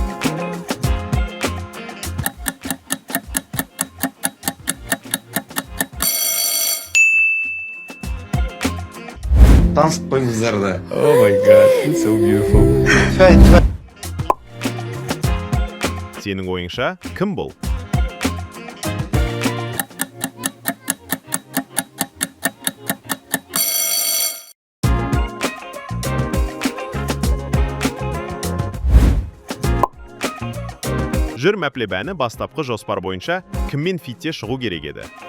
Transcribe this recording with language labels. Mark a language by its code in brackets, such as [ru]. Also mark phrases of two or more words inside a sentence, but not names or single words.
[kk] Танысып қойыңыздар да. [en] Oh my god, it's so beautiful. [kk] Сенің ойыңша кім бұл? Жүр мәплебәні бастапқы жоспар бойынша кіммен фитте шығу керек еді?